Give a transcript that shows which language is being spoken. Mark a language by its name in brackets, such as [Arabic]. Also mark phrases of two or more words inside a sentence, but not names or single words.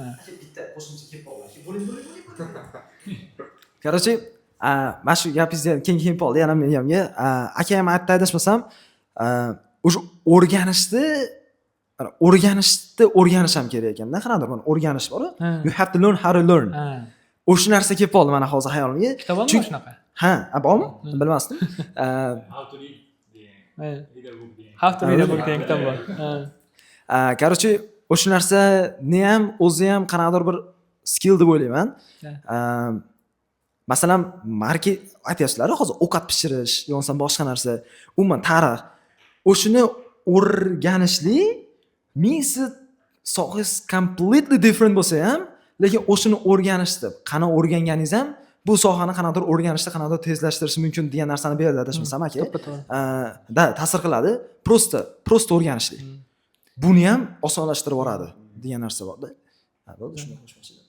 [Uzbek] Bitta qo'shimcha kelib qoldi. Bo'ling. Короче, mana shu gapingizni keyin qoldi. Yana men hamga aka ham aytdi adashmasam, o'sha o'rganishni o'rganish ham kerak ekanda. Qanaqadir mana o'rganish bor. [English] You have to learn how to learn. [Uzbek] O'sha narsa kelib qoldi mana hozir hayolimga. Kitob ham shunaqa. Ha, bormi? Bilmasdim. [English] How to read [Uzbek] How to read a book degan kitob bor. Короче, o'sha narsani ham o'zi ham qanaqadir bir skill deb o'ylayman. Masalan, aytyapsizlar hozir ovqat pishirish, yo'nsa boshqa narsa, umuman tarix. O'shini o'rganishlik mingsi so'g'is [English] completely different [Uzbek] bo'lsa ham, lekin o'shini o'rganishni, qani o'rganganingiz ham bu sohani qanaqadir o'rganishni qanaqadir tezlashtirishi mumkin degan narsani beradi adashmasam aka. Da, ta'sir qiladi. Prosta o'rganishlik. Buni ham osonlashtirib yuboradi degan narsa bor-da. Ha, bo'ldi, shuni qo'shmoqchi edim.